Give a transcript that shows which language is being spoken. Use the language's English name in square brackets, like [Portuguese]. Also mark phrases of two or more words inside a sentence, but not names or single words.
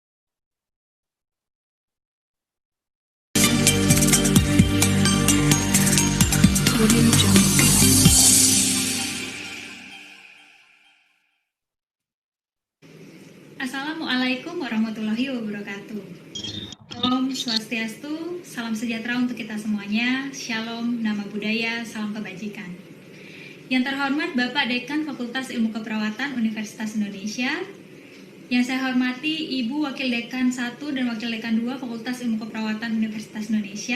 [Arabic] السلام عليكم ورحمة الله وبركاته. [Balinese] Om Swastiastu, [Indonesian] salam sejahtera untuk kita semuanya. Shalom, nama budaya, salam kebajikan. Yang terhormat Bapak Dekan Fakultas Ilmu Keperawatan Universitas Indonesia, Yang saya hormati Ibu Wakil Dekan 1 dan Wakil Dekan 2 Fakultas Ilmu Keperawatan Universitas Indonesia.